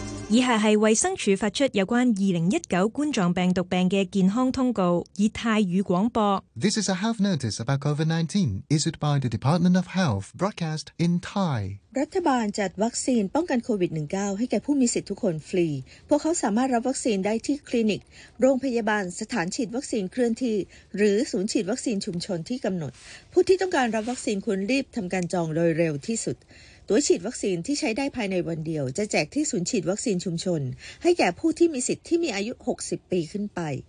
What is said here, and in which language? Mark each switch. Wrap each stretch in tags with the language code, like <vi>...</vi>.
<zh>以下是卫生署发出有关2019冠状病毒病的健康通告，以泰语广播。</zh> <en>This is a health notice about COVID-19 issued by the Department of Health, broadcast in Thai.</en> <th>รัฐบาลจัดวัคซีนป้องกันโควิด-19 ให้แก่ผู้มีสิทธิ์ทุกคนฟรีพวกเขาสามารถรับวัคซีนได้ที่คลินิกโรงพยาบาลสถานฉีดวัคซีนเคลื่อนที่หรือศูนย์ฉีดวัคซีนชุมชนที่กำหนดผู้ที่ต้องการรับวัคซีนควรรีบทำการจองโดยเร็วที่สุดตัวฉีดวัคซีนที่ใช้ได้ภายในวันเดียวจะแจกที่ศูนย์ฉีดวัคซีนชุมชนให้แก่ผู้ที่มีสิทธิ์ที่มีอายุ60ปีขึ้นไป</th>